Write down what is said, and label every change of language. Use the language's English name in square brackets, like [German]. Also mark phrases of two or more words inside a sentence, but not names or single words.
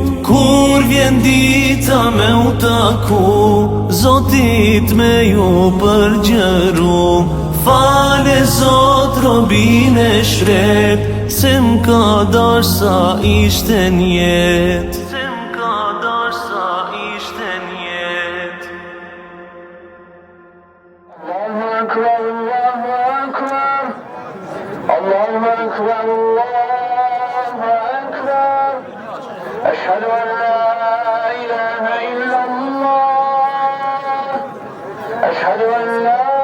[Albanian] Kur vjen dita me u taku, Zotit me ju përgjëru, fale Zot robin e shret, se m'ka dash sa ishte njet. [Arabic] أشهد أن لا إله إلا الله أشهد أن لا